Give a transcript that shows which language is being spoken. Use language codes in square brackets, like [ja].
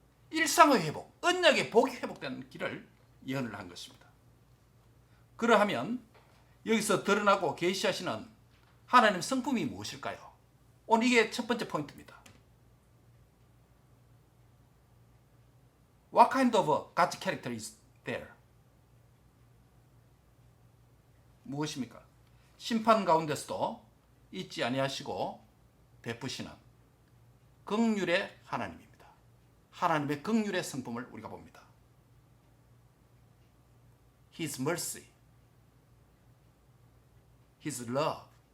[ko] 일상의 회복, 언약의 복이 회복되는 길을 예언을 한 것입니다. 그러하면 여기서 드러나고 계시하시는 하나님의 성품이 무엇일까요? 오늘 이게 첫 번째 포인트입니다. [en] What kind of God's character is there? [ko] 무엇입니까? 심판 가운데서도 잊지 아니하시고 베푸시는 긍휼의 하나님입니다. 하나님의 긍휼의 성품을 우리가 봅니다. [en] His mercy, His love.